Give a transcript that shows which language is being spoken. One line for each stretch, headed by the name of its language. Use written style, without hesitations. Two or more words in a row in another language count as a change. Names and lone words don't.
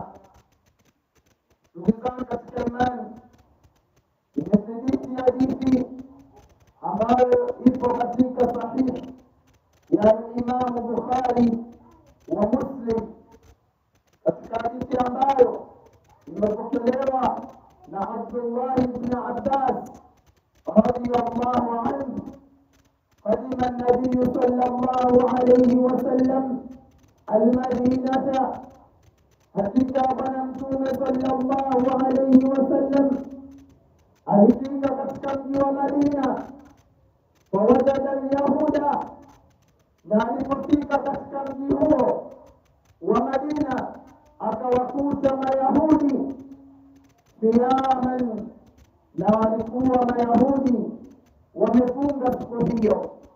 Swahili: Tukizama katika imani, imethibiti hadithi ambayo ipo katika sahihi ya Imam Bukhari wa Muslim, katika hadithi ambayo imepokelewa na Abdullah ibn Abbas
Arabic: رضي الله عنه. قدم النبي صلى الله عليه وسلم المدينة
Swahili: hakika bwana mtume
Arabic: صلى الله عليه وسلم
Swahili: alifika katika mji wa Madina,
Arabic: فوجد اليهود,
Swahili: na alipofika katika mji huo wa Madina akawakuta Mayahudi siyaman, na walikuwa Mayahudi wamefunga siku hiyo.